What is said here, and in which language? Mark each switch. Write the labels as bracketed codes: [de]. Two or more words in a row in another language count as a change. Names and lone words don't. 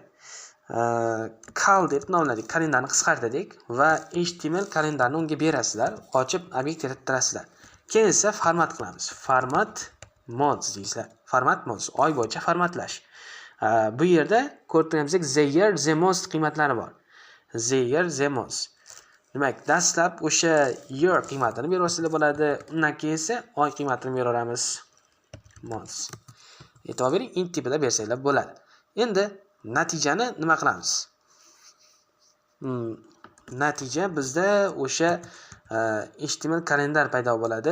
[uz] Cal deb nomladik, kalendarni qisqartirdik va HTML kalendarni unga berasizlar, ochib obyekt yarattirasizlar. Keyin esa format qilamiz. [en] Format months [uz] deysizlar. [en] Format months, [uz] oy bo'yicha formatlash. Bu yerda ko'rib turganimizdek [en] the year, the month [uz] qiymatlari bor. [en] The year, the month. [uz] Demak, dastlab o'sha year qiymatini berasizlar bo'ladi. Undan keyin esa oy qiymatini beraveramiz. Months. E'tibor bering, int tipida bersanglar bo'ladi. Endi natijani nima qilamiz? Natija bizda o'sha HTML kalendar paydo bo'ladi.